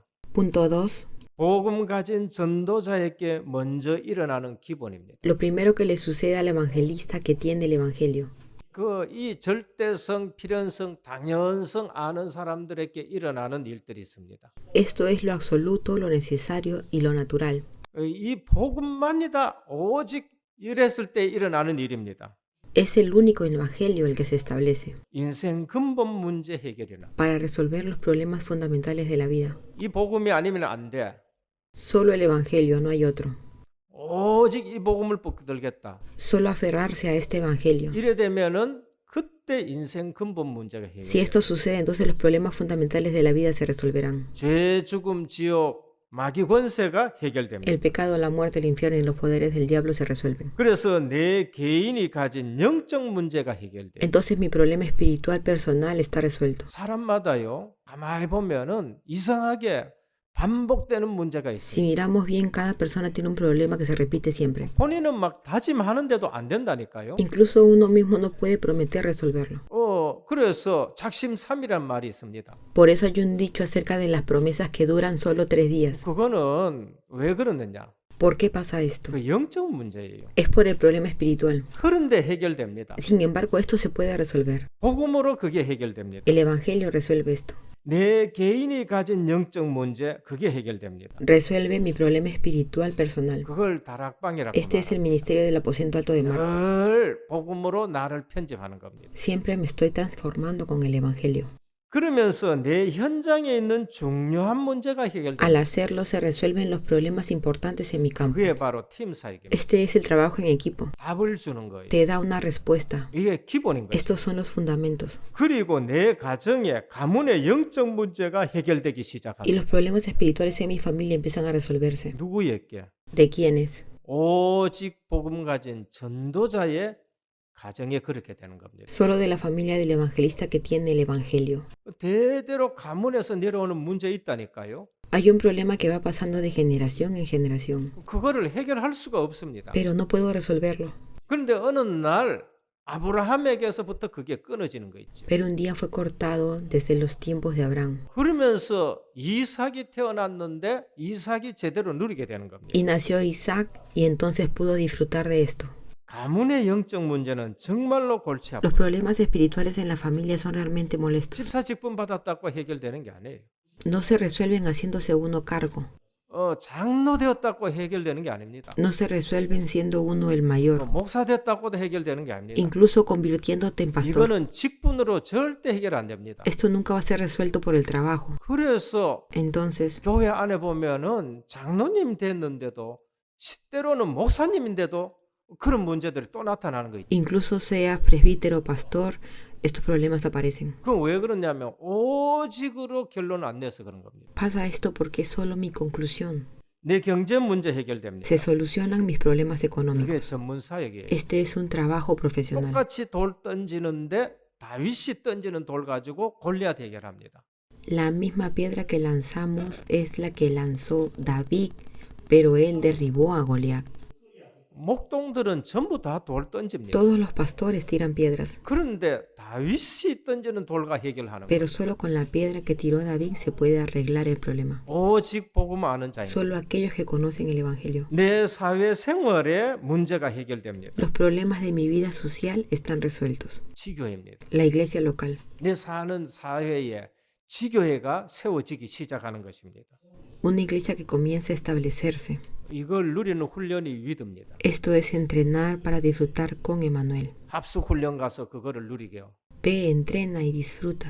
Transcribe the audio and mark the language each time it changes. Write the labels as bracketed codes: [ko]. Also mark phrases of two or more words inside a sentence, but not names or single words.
[es] Punto 2. [ko] 복음 가진 전도자에게 먼저 일어나는 기본입니다. [es] Lo primero que le sucede al evangelista que tiene el evangelio. [ko] 이 절대성, 필연성, 당연성 아는 사람들에게 일어나는 일들이 있습니다. [es] Esto es lo absoluto, lo necesario y lo natural. [ko] 이 복음만이다. 오직 이랬을 때 일어나는 일입니다. [es] Es el único evangelio el que se establece [ko] 인생 근본 문제 해결이나. [es] para resolver los problemas fundamentales de la vida. [ko] 이 복음이 아니면 안 돼. [es] Solo el evangelio, no hay otro. [ko] 오직 이 복음을 붙들겠다. [es] Solo aferrarse a este evangelio. [ko] 이래 되면은 그때 인생 근본 문제가 [es] Si [ko] 해결돼. [es] esto sucede, entonces los problemas fundamentales de la vida se resolverán. [ko] 죄, 죽음, 지옥, 마귀 권세가 해결됩니다. [es] El pecado, la muerte, el infierno y los poderes del diablo se resuelven. [ko] 그래서 내 개인이 가진 영적 문제가 해결돼. [es] Entonces mi problema espiritual personal está resuelto. [ko] 사람마다요. 가만히 보면은 이상하게 반복되는 문제가 [es] Si [ko] 있어요. [es] miramos bien, cada persona tiene un problema que se repite siempre. [ko] 본인은 막 다짐하는데도 안 된다니까요. [es] Incluso uno mismo no puede prometer resolverlo. [ko] 그래서 작심삼이란 말이 있습니다. [es] Por eso hay un dicho acerca de las promesas que duran solo 3 días. [ko] 그거는 왜 그러느냐? [es] ¿Por qué pasa esto? [ko] 그 영적 문제예요. [es] Es por el problema espiritual. [ko] 그런데 해결됩니다. [es] Sin embargo, esto se puede resolver. [ko] 복음으로 그게 해결됩니다. [es] El evangelio resuelve esto. [ko] 내 개인이 가진 영적 문제 그게 해결됩니다. [es] Resuelve mi problema espiritual personal. [ko] 그걸 다락방이라고 [es] Este es el ministerio del aposento alto de mar. [ko] 늘 복음으로 나를 편집하는 겁니다. [es] Siempre me estoy transformando con el evangelio. [ko] 그러면서 내 현장에 있는 중요한 문제가 [es] Al [ko] 해결됩니다. [es] hacerlo se resuelven los problemas importantes en mi campo. [ko] 그게 바로 팀 사역입니다. [es] Este es el trabajo en equipo. [ko] 답을 주는 거예요. [es] Te da una respuesta. [ko] 이게 기본인 거예요. [es] Estos son los fundamentos. [ko] 그리고 내 가정에 가문의 영적 문제가 해결되기 [es] Y [ko] 시작합니다. [es] los problemas espirituales en mi familia empiezan a resolverse. [ko] 누구에게? [es] ¿De quiénes? [ko] 오직 복음 가진 전도자의 가정에 그렇게 되는 겁니다. [es] Solo de la familia del evangelista que tiene el evangelio. [ko] 대대로 가문에서 내려오는 문제 있다니까요. [es] Hay un problema que va pasando de generación en generación, [ko] 그거를 해결할 수가 없습니다. [es] pero no puedo resolverlo. [ko] 그런데 어느 날 아브라함에게서부터 그게 끊어지는 거 있죠. [es] Pero un día fue cortado desde los tiempos de Abraham. [ko] 그러면서 이삭이 태어났는데 이삭이 제대로 누리게 되는 겁니다. [es] Y nació Isaac y entonces pudo disfrutar de esto. [ko] 가문의 영적 문제는 정말로 골치 아프고 [es] Los problemas espirituales en la familia son realmente molestos. [ko] 집사 직분 받았다고 해결되는 게 아니에요. [es] No se resuelven haciéndose uno cargo. [ko] 장로 되었다고 해결되는 게 아닙니다. [es] No se resuelven siendo uno el [ko] 또 [es] mayor. [ko] 목사 됐다고도 해결되는 게 아닙니다. [es] Incluso convirtiéndote en pastor. [ko] 이거는 직분으로 절대 해결 안 됩니다. [es] Esto nunca va a ser resuelto por el trabajo. [ko] 그래서 [es] Entonces, [ko] 교회 안에 보면은 장로님 됐는데도 때로는 목사님인데도 그런 문제들이 또 나타나는 거 있죠. [es] incluso seas presbítero o pastor, estos problemas aparecen. [ko] 그럼 왜 그러냐면 오직으로 결론 안 내서 그런 겁니다. [es] Pasa esto porque es solo mi conclusión. [ko] 내 경제 문제 해결됩니다. [es] Se solucionan mis problemas económicos. [ko] 그게 전문 사역이에요. [es] Este es un trabajo profesional. [ko] 똑같이 돌 던지는데 다윗이 던지는 돌 가지고 골리앗 해결합니다. [es] La misma piedra que lanzamos es la que lanzó David, pero él derribó a Goliat. [ko] 목동들은 전부 다 돌 던집니다. [es] Todos los pastores tiran piedras, [ko] 그런데 다윗이 던지는 돌과 해결하는 거예요. [es] pero solo con la piedra que tiró David se puede arreglar el problema. [ko] 오직 복음 아는 자입니다. [es] Solo aquellos que conocen el Evangelio. [ko] 내 사회 생활에 문제가 해결됩니다. [es] Los problemas de mi vida social están resueltos. [ko] 지교회입니다. [es] La iglesia local. [ko] 내 사는 사회에 지교회가 세워지기 시작하는 것입니다. [es] Una iglesia que comienza a establecerse. [ko] 이걸 누리는 훈련이 위드입니다. [es] Esto es entrenar para disfrutar con Emmanuel. [ko] 합숙 훈련 가서 그거를 누리게요. [es] Ve, entrena y disfruta.